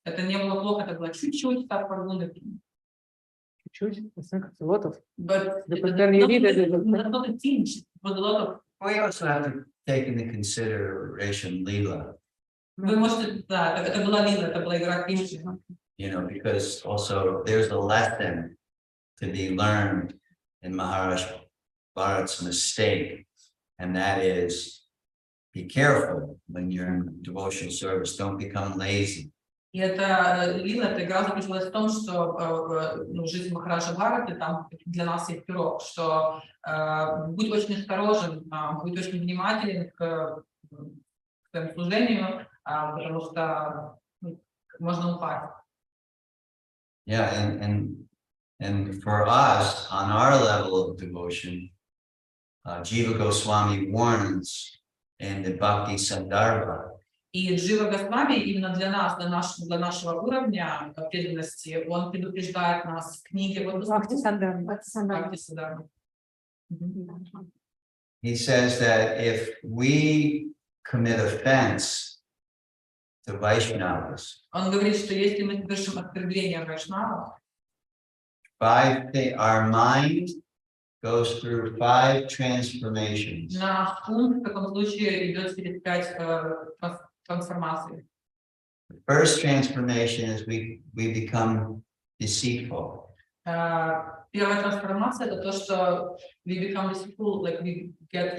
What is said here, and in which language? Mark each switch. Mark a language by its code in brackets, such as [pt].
[ru] Это не было плохо, это было чуть-чуть саттва-гуны. Чуть-чуть, [en] a lot of. But not a tinge, but a lot of. We also have to take into consideration Leela. [ru] Вы можете, да, это была лила, это была игра Кришны. [en] You know, because also there's a lesson to be learned in Maharaj Bharat's mistake, and that is be careful when you're in devotional service. Don't become lazy. [ru] И эта лила, эта игра заключалась в том, что жизнь Махараджа Бхараты, там для нас есть урок, что будь очень осторожен, будь очень внимателен к своему служению, потому что можно упасть. [en] Yeah, and for us on our level of devotion, Jiva Goswami warns in the Bhakti Sandarbha. [ru] И Джива Госвами именно для нас, для нашего уровня преданности, он предупреждает нас в книге Бхакти Сандarbha. [en] He says that if we commit offense to Vaishnavas, [ru] он говорит, что если мы совершим оскорбление Вайшнавов, [en] our mind goes through 5 transformations. [ru] наш ум в таком случае идет через 5 трансформаций. [en] The first transformation is we become deceitful. [ru] Первая трансформация это то, что [en] we become deceitful, like we get.